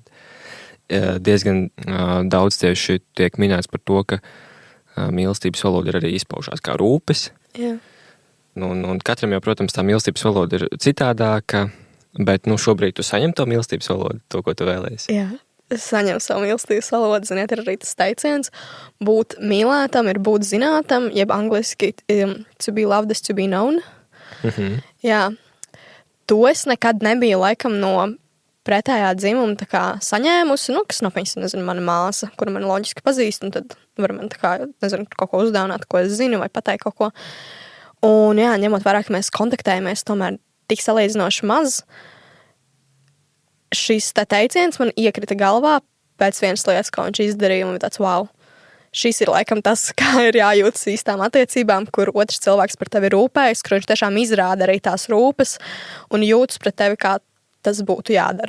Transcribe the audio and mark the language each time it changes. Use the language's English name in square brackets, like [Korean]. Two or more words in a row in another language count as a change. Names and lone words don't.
[Latvian] Diezgan daudz tieši tiek minēts par to, ka mīlestības valoda ir arī izpaužās kā rūpes. Jā. Un katram jau, protams, tā mīlestības valoda ir citādāka, bet šobrīd tu saņem to mīlestības valodu, to, ko tu vēlēsi. Jā, es saņemu savu mīlestības valodu, ziniet, ir arī tas teiciens, būt mīlētam ir būt zinātam, jeb angliski [English] to be loved is to be known. Mhm. [Latvian] Jā, to es nekad nebiju laikam no pretējā dzimuma tā kā saņēmusi, kas nav, nezinu, mana māsa, kuru man loģiski pazīst, un tad var man tā kā, nezinu, kaut ko uzdāvināt, ko es zinu, vai pateikt kaut ko. Un jā, ņemot vērā, ka mēs kontaktējamies tomēr tik salīdzinoši maz, šis teiciens man iekrita galvā pēc vienas lietas, ko viņš izdarīja, un tāds, wow, šis ir laikam tas, kā ir jājūtas īstām attiecībām, kur otrs cilvēks par tevi rūpējas, kur viņš tiešām izrāda arī tās rūpes un jūtas pret tevi, kā tas būtu jādara.